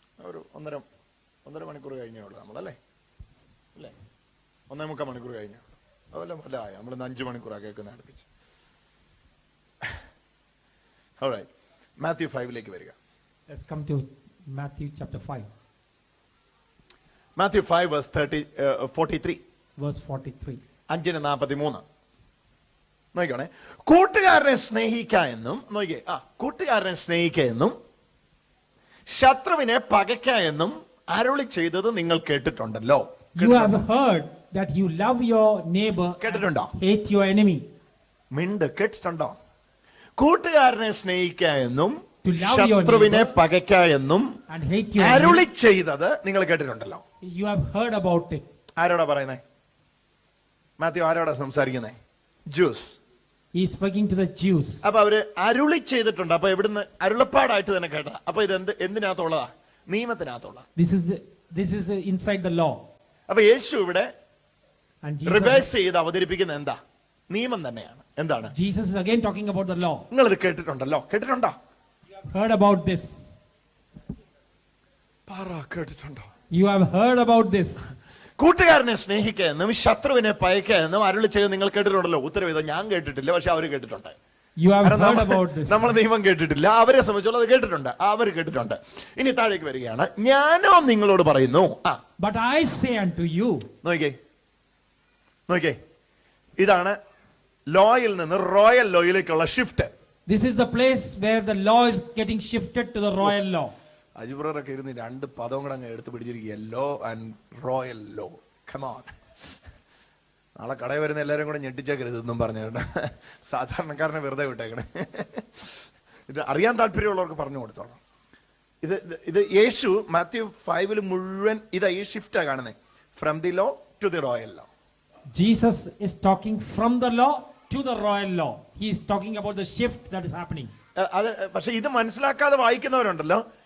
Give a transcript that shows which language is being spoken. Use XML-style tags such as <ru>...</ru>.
<ml>ഒരു ഒന്നര മണിക്കൂർ കഴിഞ്ഞേ ഉള്ളൂ നമ്മളല്ലേ? അല്ലേ? 1.25 മണിക്കൂർ കഴിഞ്ഞു. അതല്ല അല്ല, നമ്മളിന്ന് 5 മണിക്കൂറാണ് കേൾക്കുന്ന അടുപ്പിച്ച്. Alright. മാത്യു 5 വരിക.</ml> <en>Let's come to Matthew chapter 5,</en> <ml>Mathew 5 verse 43.</ml> <en>verse 43.</en> <ml>5:43. നോക്കിക്കോണേ. കൂട്ടുകാരനെ സ്നേഹിക്ക എന്നും, നോക്കിയേ, കൂട്ടുകാരനെ സ്നേഹിക്ക എന്നും ശത്രുവിനെ പകയ്ക്ക എന്നും അരുളി ചെയ്തത് നിങ്ങൾ കേട്ടിട്ടുണ്ടല്ലോ.</ml> <en>You have heard that you love your neighbor</en> <ml>കേട്ടിട്ടുണ്ടോ?</ml> <en>and hate your enemy.</en> <ml>മിണ്ട്, കേട്ടിട്ടുണ്ടോ? കൂട്ടുകാരനെ സ്നേഹിക്ക എന്നും</ml> <en>To love your</en> <ml>ശത്രുവിനെ</ml> <en>neighbor</en> <ml>പകയ്ക്ക എന്നും</ml> <en>and hate your</en> <ml>അരുളി</ml> <en>enemy.</en> <ml>ചെയ്തത് നിങ്ങൾ കേട്ടിട്ടുണ്ടല്ലോ.</ml> <en>You have heard about it.</en> <ml>ആരോടാ പറയുന്നേ? മാത്യു ആരോടാ സംസാരിക്കുന്നേ? Juice.</ml> <en>He is speaking to the Jews.</en> <ml>അപ്പൊ അവര് അരുളി ചെയ്തിട്ടുണ്ട്. അപ്പൊ എവിടുന്ന്? അരുളപ്പാടായിട്ട് തന്നെ കേട്ട. അപ്പൊ ഇത് എന്തിനകത്തുള്ളതാ? നിയമത്തിനകത്തുള്ള.</ml> <en>This is inside the law.</en> <ml>അപ്പൊ യേശു ഇവിടെ</ml> <en>And Jesus,</en> <ml>റിവേഴ്സ് ചെയ്ത് അവതരിപ്പിക്കുന്ന എന്താ? നിയമം തന്നെയാണ്. എന്താണ്?</ml> <en>Jesus is again talking about the law.</en> <ml>നിങ്ങൾ ഇത് കേട്ടിട്ടുണ്ടല്ലോ. കേട്ടിട്ടുണ്ടോ?</ml> <en>Heard about this.</en> <ml>കേട്ടിട്ടുണ്ടോ?</ml> <en>You have heard about this.</en> <ml>കൂട്ടുകാരനെ സ്നേഹിക്കുക എന്നും ശത്രുവിനെ പയക്കുക എന്നും അരുളി ചെയ്ത് നിങ്ങൾ കേട്ടിട്ടുണ്ടല്ലോ. ഉത്തരവ് ഇത് ഞാൻ കേട്ടിട്ടില്ല, പക്ഷെ അവര് കേട്ടിട്ടുണ്ട്.</ml> <en>You have heard about this.</en> <ml>നമ്മൾ നിയമം കേട്ടിട്ടില്ല, അവരെ സംബന്ധിച്ചോളം അത് കേട്ടിട്ടുണ്ട്. അവർ കേട്ടിട്ടുണ്ട്. ഇനി താഴേക്ക് വരികയാണ്. ഞാനോ നിങ്ങളോട് പറയുന്നു.</ml> <en>But I say unto you.</en> <ml>നോക്കിയേ, ഇതാണ് ലോയിൽ നിന്ന് royal ലോയിലേക്കുള്ള shift.</ml> <en>This is the place where the law is getting shifted to the royal law.</en> <ml>അജിബ്രൊക്കെ ഇരുന്ന് 2 പദവും കൂടെ അങ്ങ് എടുത്ത് പിടിച്ചിരിക്കുക.</ml> <en>Law and royal law. Come on.</en> <ml>നാളെ കടയിൽ വരുന്ന എല്ലാവരും കൂടെ ഞെട്ടിച്ചേക്കരുത് എന്നും പറഞ്ഞു. സാധാരണക്കാരനെ വെറുതെ വിട്ടേക്കണേ. ഇത് അറിയാൻ താല്പര്യമുള്ളവർക്ക് പറഞ്ഞു കൊടുത്തോളാം. ഇത് യേശു മാത്യു 5 മുഴുവൻ ഇതാ ഈ ഷിഫ്റ്റാ കാണുന്നത്.</ml> <en>From the law to the royal law. Jesus is talking from the law to the royal law. He is talking about the shift that is happening.</en> <ml>അത് പക്ഷെ ഇത് മനസ്സിലാക്കാതെ വായിക്കുന്നവരുണ്ടല്ലോ.</ml>